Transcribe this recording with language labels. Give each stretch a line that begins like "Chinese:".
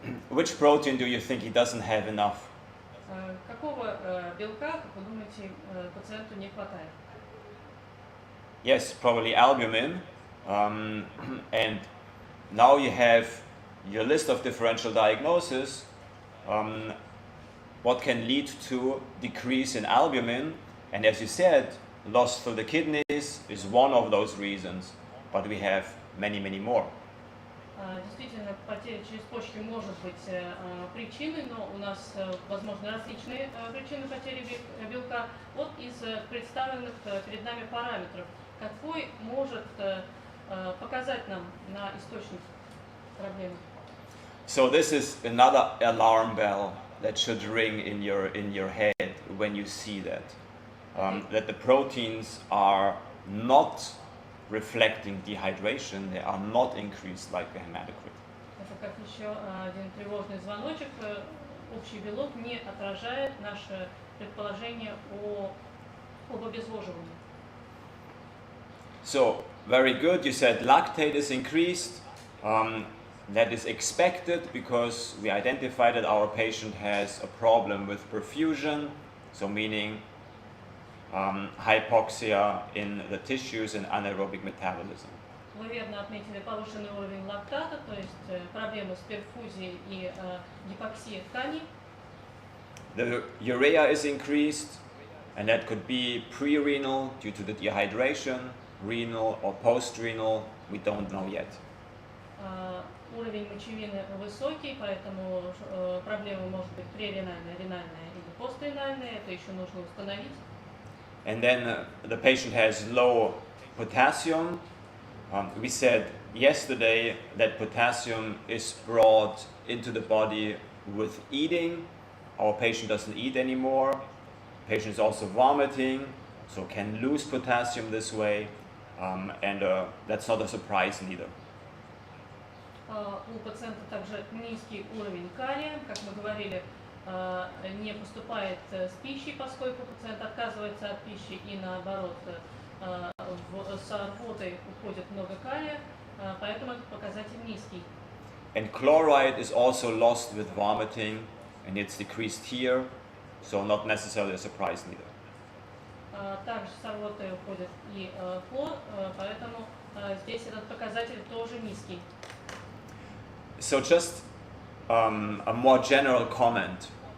English: Which protein do you think he doesn't have enough?
Russian: Какого белка, как вы думаете, пациенту не хватает?
English: Yes, probably albumin. And now you have your list of differential diagnosis. What can lead to decrease in albumin? And as you said, loss through the kidneys is one of those reasons, but we have many, many more.
Russian: Действительно, потеря через почки может быть причиной, но у нас возможны различные причины потери белка. Вот из представленных перед нами параметров, какой может показать нам на источник проблемы?
English: So this is another alarm bell that should ring in your head when you see that. That the proteins are not reflecting dehydration, they are not increased like the hematocrit.
Russian: Это как еще один тревожный звоночек. Общий белок не отражает наше предположение об обезвоживании.
English: So, very good. You said lactate is increased. That is expected because we identified that our patient has a problem with perfusion, so meaning hypoxia in the tissues and anaerobic metabolism.
Russian: Вы верно отметили повышенный уровень лактата, то есть проблемы с перфузией и гипоксией тканей.
English: The urea is increased, and that could be pre-renal due to the dehydration, renal or post-renal, we don't know yet.
Russian: Уровень мочевины высокий, поэтому проблема может быть преренальная, ренальная или постренальная, это еще нужно установить.
English: And then the patient has low potassium. We said yesterday that potassium is brought into the body with eating. Our patient doesn't eat anymore. The patient is also vomiting, so can lose potassium this way, and that's not a surprise neither.
Russian: У пациента также низкий уровень калия, как мы говорили, не поступает с пищей, поскольку пациент отказывается от пищи и наоборот с рвотой уходит много калия, поэтому этот показатель низкий.
English: And chloride is also lost with vomiting, and it's decreased here, so not necessarily a surprise neither.
Russian: Также с рвотой уходит и хлор, поэтому здесь этот показатель тоже низкий.
English: So just a more general comment.